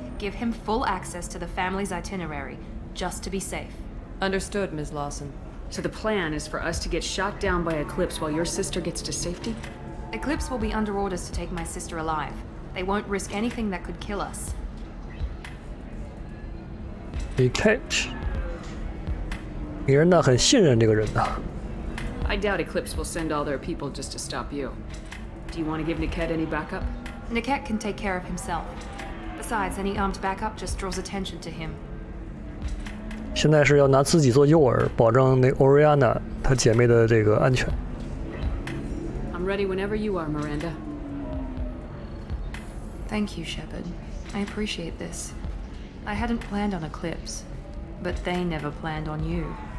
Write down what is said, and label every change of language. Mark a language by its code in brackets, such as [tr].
[en] Give him full access to the family's itinerary, just to be safe. Understood, Ms. Lawson. So the plan is for us to get shot down by Eclipse while your sister gets to safety? Eclipse will be under orders to take my sister alive. They won't risk anything that could kill us. [zh] Niket，米兰达很信任这个人呐。 [en] I doubt Eclipse will send all their people just to stop you. Do you want to give Niket any backup? Niket can take care of himself. Besides, any armed backup just draws attention to him. [zh] 现在是要拿自己做诱饵，保证那 Oriana 她姐妹的这个安全。 [en] I'm ready whenever you are, Miranda. Thank you, Shepard. I appreciate this. I hadn't planned on Eclipse, but they never planned on you.